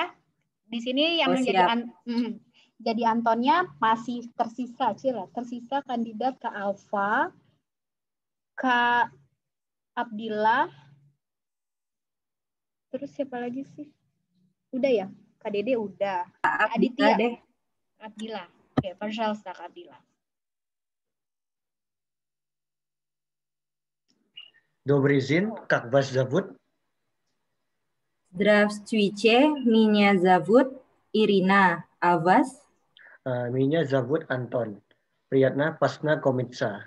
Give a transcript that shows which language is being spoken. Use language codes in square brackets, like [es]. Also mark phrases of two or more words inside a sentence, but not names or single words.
[id] Di sini yang jadi Antonnya masih tersisa, tersisa kandidat Kak Alfa, Kak Abdillah, terus siapa lagi sih? Udah ya, Kak Dede udah. Kak Aditya deh. Abdillah. Oke, Parjalsa Kak Abdillah. [ru] Добрый день, как вас зовут? Здравствуйте, меня зовут Ирина. А вас? Меня зовут Антон. Приятно познакомиться.